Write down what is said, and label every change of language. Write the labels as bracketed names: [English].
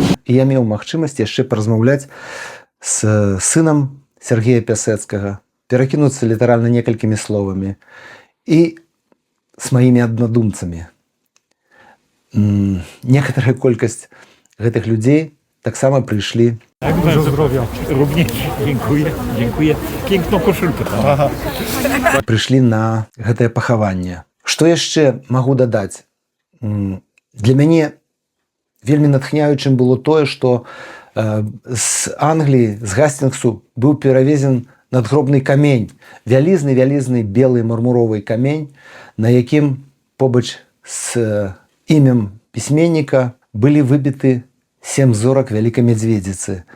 [Belarusian] і я меў магчымасць яшчэ паразмаўляць з сынам Сергея Пясэцкага, перакінуцца літаральна некалькімі словамі і з маімі аднадумцамі. Некаторая колькасць гэтых людзей таксама прыйшлі. [Polish] Dużo zdrowia. Również dziękuję, dziękuję. Piękną koszulkę. [Belarusian] Прыйшлі на гэтае пахаванне. Што яшчэ магу дадаць? Для мяне вельмі натхняючым было тое, што з Англіі, з Гастингсу быў перавезен надгробны камень, вялізны белы мармуровы камень, на якім побач з імем пісьменніка былі выбіты 7 зорак Вялікай Мядзведзіцы.